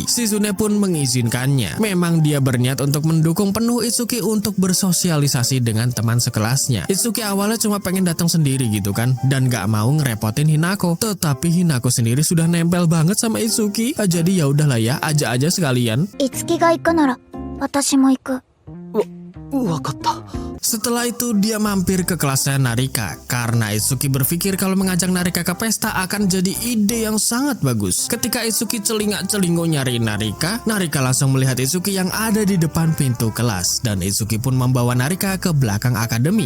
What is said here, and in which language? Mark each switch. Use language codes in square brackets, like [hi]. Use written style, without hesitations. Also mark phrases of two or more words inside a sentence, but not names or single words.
[id] Shizune pun mengizinkannya. Memang dia berniat untuk mendukung penuh Itsuki untuk bersosialisasi dengan teman sekelasnya. Itsuki awalnya cuma pengen datang sendiri gitu kan, dan gak mau ngerepotin Hinako. Tetapi Hinako sendiri sudah nempel banget sama Itsuki. Jadi ya udahlah ya, ajak aja sekalian. [ja] いつきが行くなら私も行く。わかった。 [id] Setelah itu dia mampir ke kelasnya Narika karena Itsuki berpikir kalau mengajak Narika ke pesta akan jadi ide yang sangat bagus. Ketika Itsuki celingak-celinguk nyari Narika, Narika langsung melihat Itsuki yang ada di depan pintu kelas, dan Itsuki pun membawa Narika ke belakang akademi.